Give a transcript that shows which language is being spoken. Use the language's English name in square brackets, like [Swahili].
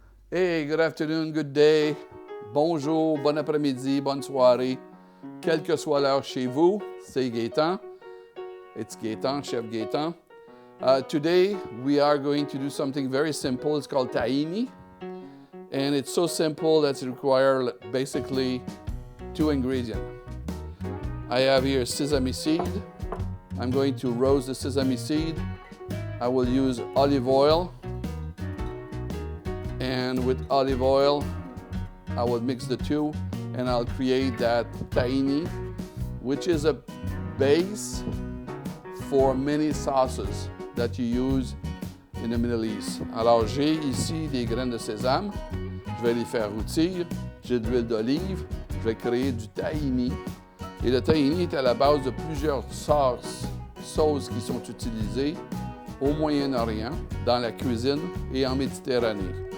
[English] Hey, good afternoon, good day, [French] bonjour, bon après-midi, bonne soirée, quelle que soit l'heure chez vous, c'est Gaëtan. [English] It's Gaëtan, Chef Gaëtan. Today we are going to do something very simple. It's called Tahini. And it's so simple that it requires basically 2 ingredients. I have here sesame seed. I'm going to roast the sesame seed. I will use olive oil. And with olive oil, I will mix the two and I'll create that tahini, which is a base for many sauces that you use in the Middle East. [French] Alors j'ai ici des graines de sésame, je vais les faire rôtir, j'ai de l'huile d'olive, je vais créer du tahini. Et le tahini est à la base de plusieurs sauces qui sont utilisées au Moyen-Orient, dans la cuisine et en Méditerranée.